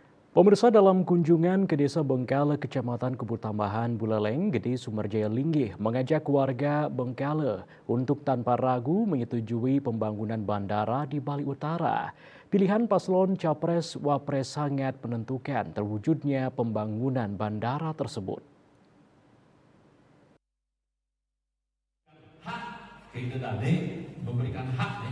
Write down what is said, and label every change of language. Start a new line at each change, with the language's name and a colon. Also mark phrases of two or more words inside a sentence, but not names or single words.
Indonesian: Pemirsa dalam kunjungan ke Desa Bengkale, Kecamatan Kebun Tambahan, Buleleng, Gede Sumerjaya Linggih mengajak warga Bengkale untuk tanpa ragu menyetujui pembangunan bandara di Bali Utara. Pilihan paslon Capres-Wapres sangat menentukan terwujudnya pembangunan bandara tersebut. Itu tadi memberikan hak nih.